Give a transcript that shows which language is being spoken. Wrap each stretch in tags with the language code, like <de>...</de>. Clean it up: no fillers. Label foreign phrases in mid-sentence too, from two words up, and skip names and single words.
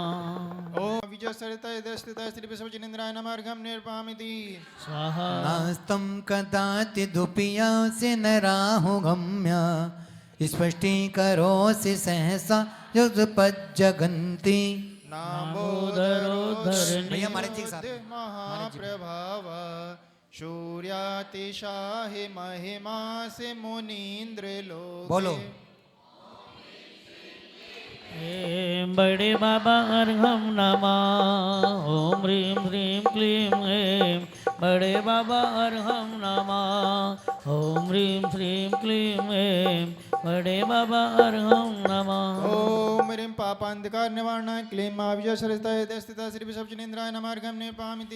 <sa>ओम विजय सरिताय देशिताय श्री वृषभजनेन्द्राय नमः निर्पामिति स्वाहा नास्तं कदाचिदुपयासि न राहुगम्य स्पष्टीकरोसि सहसा युगपज्जगन्ति नामोदरोद्धरणी</sa> <hi>भैया हमारे जी के साथ</hi> <sa>महाप्रभाव सूर्यातिशाहि महिमा</sa> <hi>से मुनीन्द्र लोग बोलो</hi> <sa>ऐं बड़े बाबार्हं नमः ॐ ह्रीं श्रीं क्लीं ऐं बड़े बाबार्हं नमः ॐ ह्रीं श्रीं क्लीं ऐं बड़े बाबार्हं नमः ओम ह्रीं पापान्धकार निवारणाय क्लीं मां विजय सरिताय देशिताय श्री वृषभजनेन्द्राय नमः निर्पामिति</sa>